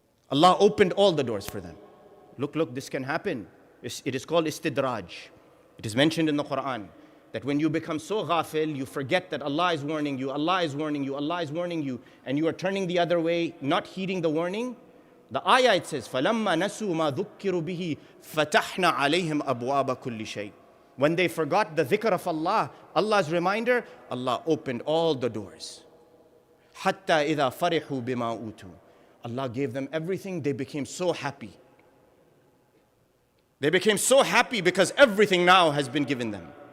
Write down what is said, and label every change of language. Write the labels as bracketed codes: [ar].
[en] Allah opened all the doors for them. Look, this can happen. It is called istidraj. It is mentioned in the Quran that when you become so ghafil, you forget that Allah is warning you, and you are turning the other way, not heeding the warning. The ayah, it says, [ar] فَلَمَّا نَسُوا مَا ذُكِّرُوا بِهِ فَتَحْنَا عَلَيْهِمْ أَبْوَابَ كُلِّ شَيْءٍ. [en] When they forgot the dhikr of Allah, Allah's reminder, Allah opened all the doors. [ar] حَتَّى إِذَا فَرِحُوا بِمَا أُوتُوا. [en] Allah gave them everything, they became so happy. They became so happy because everything now has been given them.